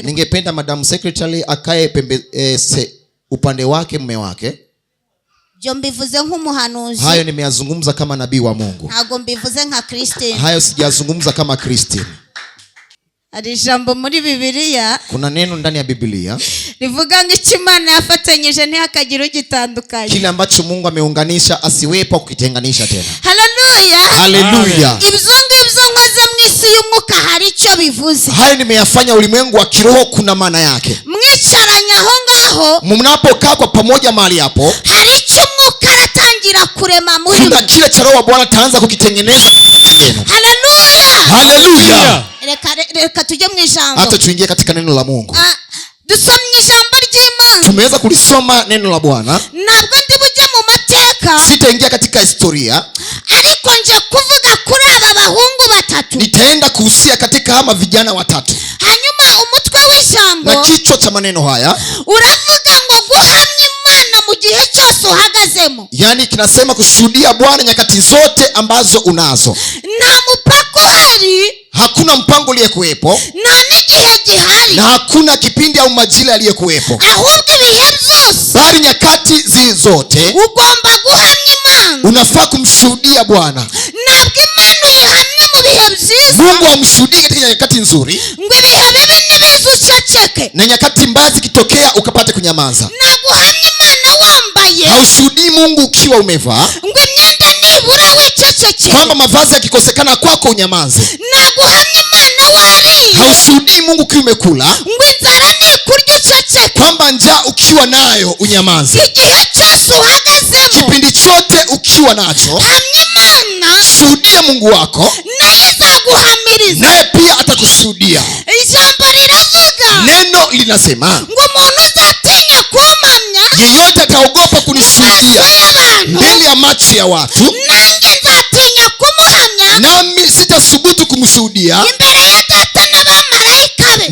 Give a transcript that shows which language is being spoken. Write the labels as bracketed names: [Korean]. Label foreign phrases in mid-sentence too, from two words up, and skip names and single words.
[Swahili] Ningependa madamu secretary akae upande wake mume wake. [Kinyarwanda] Jo mbivuze nk'umuhanuzi. [Swahili] Hayo nimeyazungumza kama nabii wa Mungu. [Kinyarwanda] Ntago mbivuze nka Christine. [Swahili] Hayo sijazungumza kama Christine. [Kinyarwanda] Ari jambo muri Biblia. [Swahili] Kuna neno ndani ya Biblia [Kinyarwanda] rivuga ngo Imana yafatanyije ntihakagira ugitandukanye. [Swahili] Kile ambacho Mungu ameunganisha asiwepo kukitenganisha tena. Haleluya. Haleluya. [Kinyarwanda] Ibyo ngibyo nkoze mu isi y'umwuka hari icyo bivuze. [Swahili] Hayo nimeyafanya ulimwengu wa kiroho, kuna maana yake. [Kinyarwanda] Mwicaranya aho ngaho, [Swahili] mnapokaa kwa pamoja mahali hapo, [Kinyarwanda] hari icyo umwuka aratangira kurema muri [Swahili] kuna kile cha roho wa Bwana ataanza kukitengeneza. Haleluya. Haleluya. [Kinyarwanda] Reka tujye mu ijambo. [Swahili] Hata tuingie katika neno la Mungu. [Kinyarwanda] Dusomye ijambo ry'Imana. [Swahili] Tumeweza kulisoma neno la Bwana. [Kinyarwanda] Ntabwo ndi bujye mu mateka, [Swahili] sitaingia katika historia, [Kinyarwanda] ariko nje kuvuga kuri aba bahungu batatu batatu. [Swahili] nitaenda kuhusia katika hama vijana watatu. [Kinyarwanda] Hanyuma umutwe w'ijambo [Swahili] Na kichwa cha maneno haya [Kinyarwanda] uravuga ngo guhamya Imana mu gihe cyose uhagazemo. [Swahili] yani kinasema kushuhudia Bwana nyakati zote ambazo unazo. [Kinyarwanda] Nta mupaka uhari, [Swahili] Hakuna mpango uliyekuwepo [Kinyarwanda] nta n'igihe gihari, [Swahili] na hakuna kipindi au majira yaliyokuwepo, [Kinyarwanda] ahubwo ibihe byose [Swahili] bali nyakati zote [Kinyarwanda] ugomba guhamya Imana. [Swahili] unafaa kumshuhudia Bwana. [Kinyarwanda] Ntabwo Imana uyihamya mu bihe byiza [Swahili] Mungu amshuhudie katika nyakati nzuri, [Kinyarwanda] ngo ibihe bibi nibiza uceceke. [Swahili] na nyakati mbaya zikitokea ukapate kunyamaza. [Kinyarwanda] Naguhamya Imana wambaye, [Swahili] Haushuhudii Mungu ukiwa umevaa, [Kinyarwanda] ngo imyenda nibura wicecekere. [Swahili] kwamba mavazi yakikosekana kwako unyamaze. [Kinyarwanda] Naguhamya Imana wariye, [Swahili] Haushuhudii Mungu ukiwa umekula, [Kinyarwanda] ngo inzara nikurya uceceke. [Swahili] kwamba njaa ukiwa nayo unyamaze. [Kinyarwanda] Igihe cyose uhagazemo [Swahili] Kipindi chote ukiwa nacho, [Kinyarwanda] hamya Imana, [Swahili] shuhudia Mungu wako, [Kinyarwanda] nayo izaguhamiriza. [Swahili] naye pia atakushuhudia. [Kinyarwanda] Ijambo riravuga [Swahili] Neno linasema [Kinyarwanda] ngo umuntu uzatinya kumpamya [Swahili] yeyote ataogopa kunishuhudia [Kinyarwanda] amaso y'abantu, [Swahili] mbele ya macho ya watu, [Kinyarwanda] nanjye nzatinya kumuhamya [Swahili] nami sitasubutu kumshuhudia [Kinyarwanda] imbere ya Data n'abamarayika be.